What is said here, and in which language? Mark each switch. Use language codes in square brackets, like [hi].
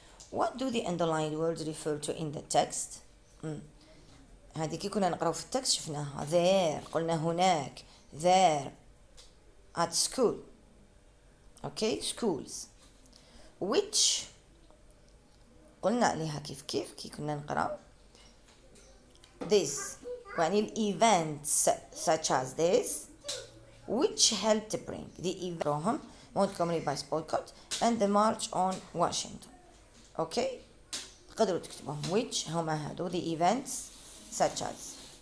[en] What do the underlined words refer to in the text? [ar] هذه كي كنا نقراو في التكست شفناها. There قلنا هناك. [en] There at school. Okay, schools. [ar] Which قلنا عليها كيف كي كنا نقراو. [en] This يعني events such as this which helped bring the event Montgomery bus boycott and the March on Washington. Okay, [ar] تقدروا تكتبوهم [en] which [ar] هما هادو [en] the events such as.